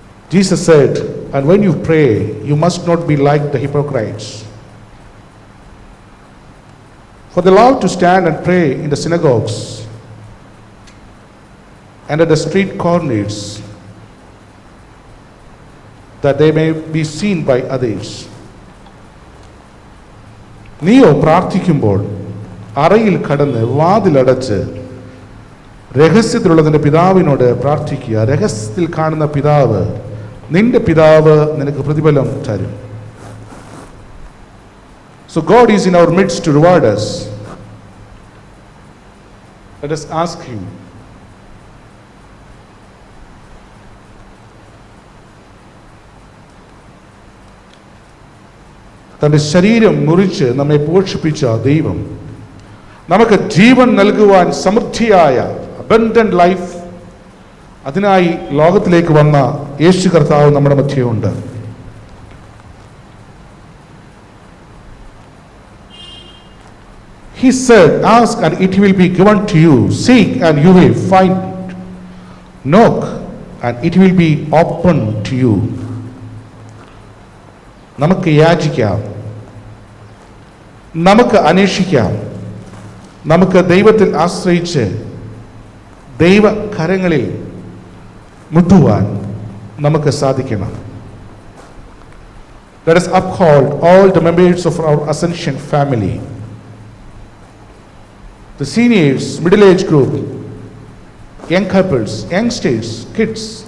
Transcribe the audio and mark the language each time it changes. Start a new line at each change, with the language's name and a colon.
English: Jesus said, and when you pray, you must not be like the hypocrites. For they love to stand and pray in the synagogues and at the street corners, that they may be seen by others.
Malayalam: നീയോ പ്രാർത്ഥിക്കുമ്പോൾ അറയിൽ കടന്ന് വാതിലടച്ച് രഹസ്യത്തിലുള്ള നിന്റെ പിതാവിനോട് പ്രാർത്ഥിക്കുക. രഹസ്യത്തിൽ കാണുന്ന പിതാവ്, നിന്റെ പിതാവ് നിനക്ക് പ്രതിഫലം തരും.
English: So God is in our midst to reward us. Let us ask Him
Malayalam: തൻ്റെ ശരീരം മുറിച്ച് നമ്മെ പോഷിപ്പിച്ച ദൈവം നമുക്ക് ജീവൻ നൽകുവാൻ സമൃദ്ധിയായ
English: abundant life,
Malayalam: അതിനായി ലോകത്തിലേക്ക് വന്ന യേശു കർത്താവ് നമ്മുടെ മധ്യമുണ്ട്.
English: He said, "Ask and it will be given to you. Seek and you will find. Knock and it will be open to you."
Malayalam: നമുക്ക് യാചിക്കാം, നമുക്ക് അന്വേഷിക്കാം, നമുക്ക് ദൈവത്തിൽ ആശ്രയിച്ച് ദൈവ കരങ്ങളിൽ മുട്ടുവാൻ നമുക്ക് സാധിക്കണം.
English: Let us uphold all the members of our Ascension family, the seniors, middle-age group, young couples, youngsters, kids.